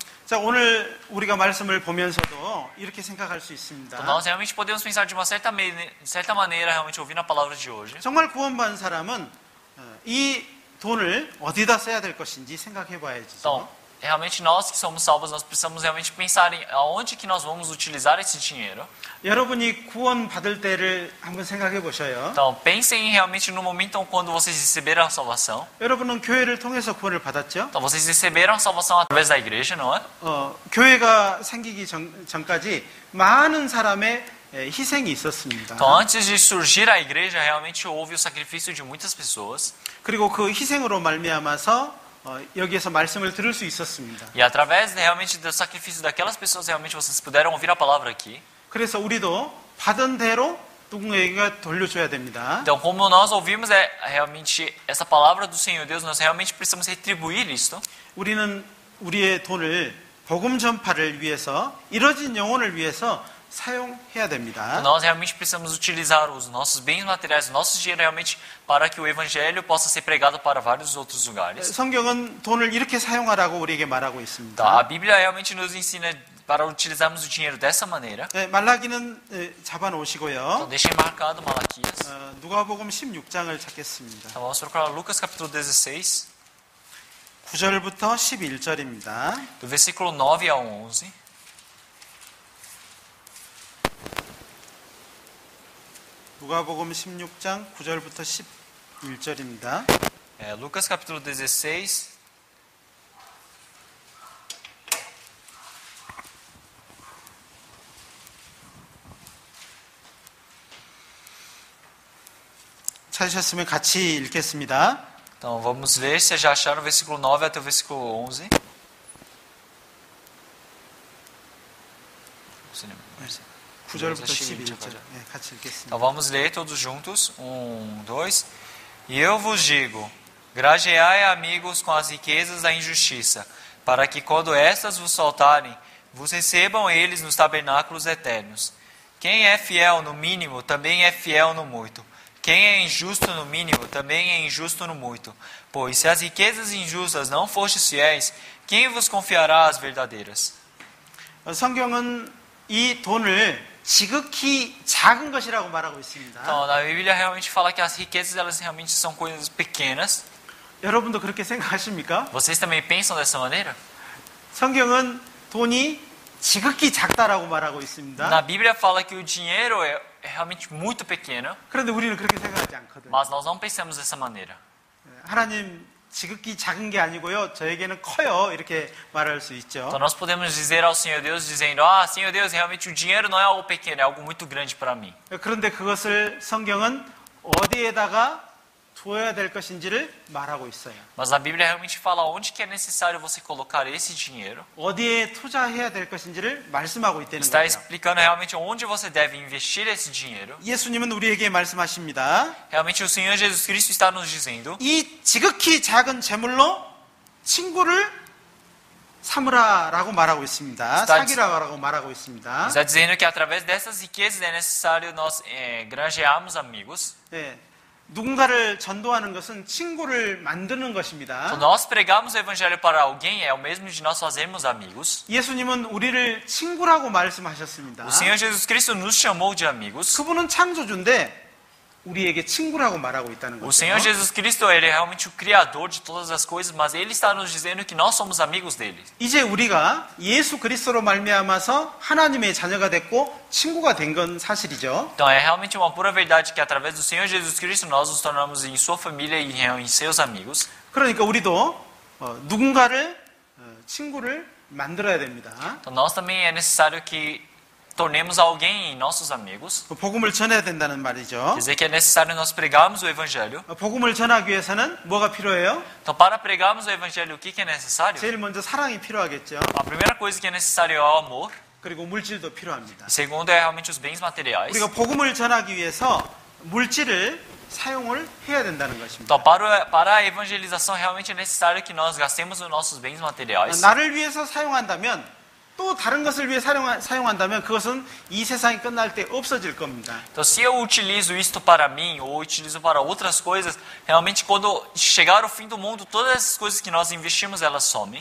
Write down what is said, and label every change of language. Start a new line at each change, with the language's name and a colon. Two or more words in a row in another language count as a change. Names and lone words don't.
Korean: 자, 오늘 우리가 말씀을 보면서도 이렇게 생각할 수 있습니다.
Portuguese: Então nós realmente podemos pensar de uma certa maneira, realmente ouvindo a palavra de hoje.
Korean: 정말 구원받은 사람은 이 돈을 어디다 써야 될 것인지 생각해 봐야죠.
Portuguese: Então, realmente nós que somos salvos, nós precisamos realmente pensar em aonde que nós vamos utilizar esse dinheiro.
Korean: 여러분이 구원 받을 때를 한번 생각해 보셔요.
Portuguese: Então, pensem realmente no momento quando vocês receberam a salvação.
Korean: 여러분은 교회를 통해서 구원을 받았죠?
Portuguese: Então, vocês receberam a salvação através da igreja, não é?
Korean: 교회가 생기기 전까지 많은 사람의 희생이 있었습니다.
Portuguese: Então, antes de surgir a igreja, realmente houve o sacrifício de muitas pessoas.
Korean: 그리고 그 희생으로 말미암아서 여기에서 말씀을 들을 수 있었습니다.
Portuguese: E através realmente do sacrifício daquelas pessoas, realmente vocês puderam ouvir a palavra aqui.
Korean: 그래서 우리도 받은 대로 누군가에게 돌려줘야 됩니다.
Portuguese: Então, como nós ouvimos realmente essa palavra do Senhor Deus, nós realmente precisamos retribuir isto.
Korean: 우리는 우리의 돈을 복음 전파를 위해서 이뤄진 영혼을 위해서 사용해야 됩니다.
Portuguese: Nós realmente precisamos utilizar os nossos bens materiais, o nosso dinheiro realmente para que o evangelho possa ser pregado para vários outros lugares.
Korean: 성경은 돈을 이렇게 사용하라고 우리에게 말하고
Portuguese: Então,
Korean: 있습니다.
Portuguese: a Bíblia realmente nos ensina para utilizarmos o dinheiro dessa maneira.
Korean: 말라기는 잡아 놓으시고요.
Portuguese: Então, deixem marcado Malaquias.
Korean: 누가복음 16장을 찾겠습니다.
Portuguese: Então, vamos procurar Lucas capítulo 16,
Korean: 9절부터 11절입니다.
Portuguese: do versículo 9 ao 11.
Korean: 누가복음 16장 9절부터 11절입니다.
Portuguese: Lucas capítulo 16,
Korean: 찾으셨으면 같이 읽겠습니다.
Portuguese: então vamos ler, se já acharam o versículo 9 até o versículo 11. Sim.
Korean: 9절부터 11절. 같이 읽겠습니다.
Portuguese: Então vamos ler todos juntos. 1, 2. E eu vos digo: grajeai amigos com as riquezas da injustiça, para que quando estas vos faltarem, vos recebam eles nos tabernáculos eternos. Quem é fiel no mínimo, também é fiel no muito. Quem é injusto no mínimo, também é injusto no muito. Pois se as riquezas injustas não fostes fiéis, quem vos confiará as verdadeiras?
Korean: 성경은 이 돈을 지극히 작은 것이라고 말하고 있습니다.
Portuguese: Então, na Bíblia realmente fala que as riquezas elas realmente são coisas pequenas.
Korean: 여러분도 그렇게 생각하십니까?
Portuguese: Vocês também pensam dessa maneira?
Korean: 성경은 돈이 지극히 작다라고 말하고 있습니다.
Portuguese: Na Bíblia fala que o dinheiro é realmente muito pequeno,
Korean: 그런데 우리는 그렇게 생각하지 않거든요.
Portuguese: mas nós não pensamos dessa maneira.
Korean: 하나님 지극히 작은 게 아니고요. 저에게는 커요. 이렇게 말할 수 있죠.
Portuguese: Então nós podemos dizer ao Senhor Deus, dizendo: ah, Senhor Deus, realmente o dinheiro não é algo pequeno, é algo muito grande para mim.
Korean: 그런데 그것을 성경은 어디에다가 두어야 될 것인지를 말하고 있어요.
Portuguese: Mas a Bíblia realmente fala onde que é necessário você colocar esse dinheiro.
Korean: 어디에 투자해야 될 것인지를 말씀하고 있다는
Portuguese: Está
Korean: 거예요.
Portuguese: explicando realmente onde você deve investir esse dinheiro.
Korean: 예수님은 우리에게 말씀하십니다.
Portuguese: Realmente o Senhor Jesus Cristo está nos dizendo:
Korean: 이 지극히 작은 재물로 친구를 삼으라라고 말하고 있습니다. 사귀라라고 말하고 있습니다.
Portuguese: está dizendo que através dessas riquezas é necessário nós granjearmos amigos.
Korean: 네, 누군가를 전도하는 것은 친구를 만드는 것입니다.
Portuguese: Então, nós pregamos o evangelho para alguém é o mesmo de nós fazermos amigos.
Korean: 예수님은 우리를 친구라고 말씀하셨습니다.
Portuguese: O Senhor Jesus Cristo nos chamou de amigos.
Korean: 그분은 창조주인데 우리에게 친구라고 말하고 있다는
Portuguese: O
Korean: 거죠.
Portuguese: Senhor Jesus Cristo, ele é realmente o criador de todas as coisas, mas ele está nos dizendo que nós somos amigos dele.
Korean: 이제 우리가 예수 그리스도로 말미암아서 하나님의 자녀가 됐고 친구가 된 건 사실이죠.
Portuguese: Então é realmente uma pura verdade que através do Senhor Jesus Cristo nós nos tornamos em sua família e em seus amigos.
Korean: 그러니까 우리도 누군가를 친구를 만들어야 됩니다.
Portuguese: Então nós também é necessário que tornemos alguém em nossos amigos.
Korean: 복음을 전해야 된다는 말이죠.
Portuguese: Quer dizer que é necessário nós pregarmos o evangelho.
Korean: 복음을 전하기 위해서는 뭐가 필요해요?
Portuguese: Então para pregarmos o evangelho, o que é necessário?
Korean: 제일 먼저 사랑이 필요하겠죠.
Portuguese: A primeira coisa que é necessário é o amor.
Korean: 그리고 물질도 필요합니다.
Portuguese: E segundo é realmente os bens materiais.
Korean: 우리가 복음을 전하기 위해서 물질을 사용을 해야 된다는 것입니다.
Portuguese: Então, para a evangelização, realmente é necessário que nós gastemos os nossos bens materiais.
Korean: 나를 위해서 사용한다면 또 다른 것을 위해 사용한다면 그것은 이 세상이 끝날 때 없어질 겁니다.
Portuguese: Então, se eu utilizo isto para mim ou utilizo para outras coisas, realmente quando chegar o fim do mundo, todas essas coisas que nós investimos, elas somem.